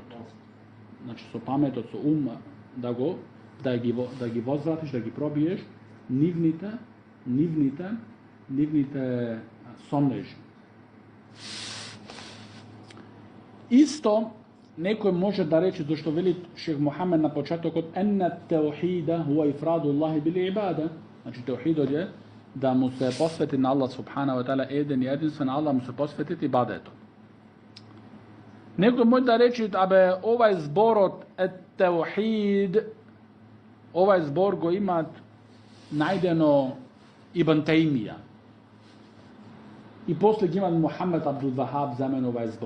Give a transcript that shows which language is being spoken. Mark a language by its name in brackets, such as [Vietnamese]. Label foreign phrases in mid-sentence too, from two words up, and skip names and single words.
[Macedonian] Значи со паметот, со ум, да ги возвратиш, да ги пробиеш нивните сомнежи. Исто некој може да рече, зашто вели шех Мухамед на почетокот, [Arabic] إن التوحيد هو إفراد الله بالعبادة. [Macedonian] Значи теухидот е да му се посвети на Аллах [Arabic] سبحانه وتعالى [Macedonian] еден и единствен, Аллах му се посвети ибадетот. Некој може да рече, абе, овај зборот теухид, овај збор го имат најдено Ибн Теймија. И после ги имат Мухамед Абдул Вахаб замен овај збор.